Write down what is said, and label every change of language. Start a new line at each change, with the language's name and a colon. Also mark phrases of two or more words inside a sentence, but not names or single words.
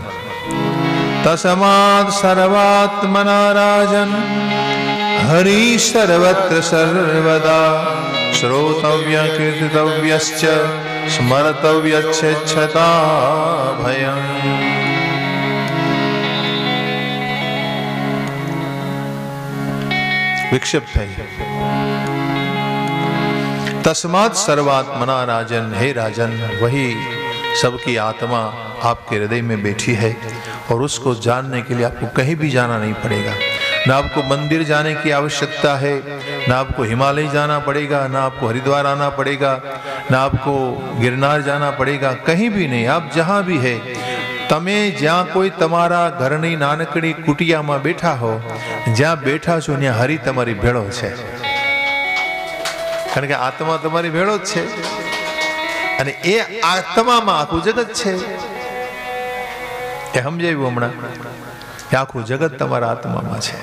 Sanskrit: તસ્માદ સર્વાત્મના રાજન હરિ સર્વત્ર સર્વદા શ્રોતવ્ય કીર્તિતવ્યશ્ચ સ્મર્તવ્યચ્છતા ભયં.
Gujarati: વિક્ષેપ થઈ.
Sanskrit: तस्मात् सर्वात्मना राजन, हे राजन,
Hindi: वही सबकी आत्मा आपके हृदय में बैठी है और उसको जानने के लिए आपको कहीं भी जाना नहीं पड़ेगा. ना आपको मंदिर जाने की आवश्यकता है, ना आपको हिमालय जाना पड़ेगा, ना आपको हरिद्वार आना पड़ेगा, ना आपको गिरनार जाना पड़ेगा. कहीं भी नहीं. आप जहाँ भी है,
Gujarati: તમે જ્યાં કોઈ તમારા ઘરની નાનકડી કુટિયામાં બેઠા હો, જ્યાં બેઠા છો ત્યાં હરિ તમારી ભેળો છે. કારણ કે આત્મા તમારી ભેળો જ છે અને એ આત્મામાં આખું જગત છે. એ સમજાવ્યું હમણાં કે આખું જગત તમારા આત્મામાં છે.